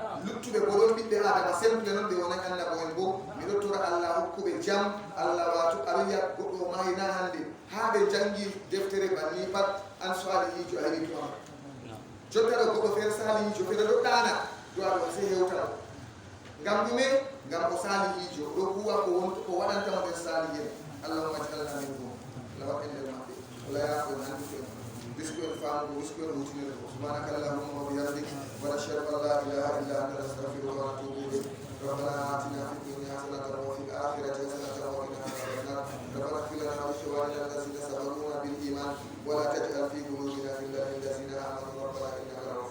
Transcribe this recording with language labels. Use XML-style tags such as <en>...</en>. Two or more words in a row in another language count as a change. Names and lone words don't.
<ff>bo ɗon ɓiɓɓe adama semple noon ɓe wonani annabo en bo miɗo Allah hokkuɓe jam Allah watu ariya goɗɗo mahina hande ha ɓe jangi deftere banni pat an salihijo ari to am jottaɗo goɗɗo feere salihijo feere ɗo ɗana do aɗo se hewtata ngam ɗume ngam o salihijo ɗo huwa ko waɗantamo ɓen salihen</ff> <ar>اللهم اجعلنا منهم</ar> <ff>Allah waɗen nder maɓɓe wala yaafo handi fen risque en faamugo risque en hutinirde</ff> <ar>سبحانك اللهم وبحمدك ونشهد أن لا إله إلا أنت نستغفرك ونتوب إليك ربنا آتنا في الدنيا حسنة وفي الآخرة حسنة وقنا عذاب النار ربنا اغفر لنا ولإخواننا الذين سبقونا بالإيمان ولا تجعل في قلوبنا غلا للذين آمنوا ربنا إنك رؤوف</ar>